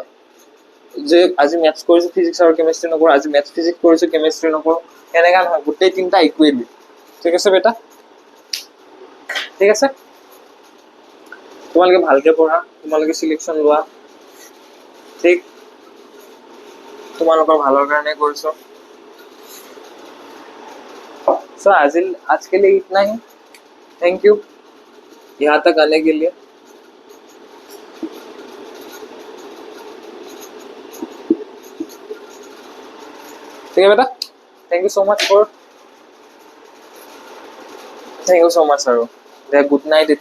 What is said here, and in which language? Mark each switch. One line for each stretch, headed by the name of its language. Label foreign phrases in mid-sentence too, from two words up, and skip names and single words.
Assamese: যে আজি মেথছ কৰিছোঁ, ফিজিক্স আৰু কেমেষ্ট্ৰি নকৰোঁ, আজি
English: maths physics
Assamese: কৰিছোঁ, কেমেষ্ট্ৰি নকৰোঁ, এনেকুৱা নহয়। গোটেই 3টা ইকুৱেলি, ঠিক আছে বেটা? ঠিক আছে? তোমালোকে ভালকৈ পঢ়া, তোমালোকে চিলেকশ্যন লোৱা, ঠিক? তোমালোকৰ ভালৰ কাৰণে কৰিছোঁ।
Hindi: सो आज के लिए इतना ही।
English: thank you
Hindi: यहाँ तक आने के लिए। ठीक है बेटा,
English: thank you so much
Hindi: और
English: good night.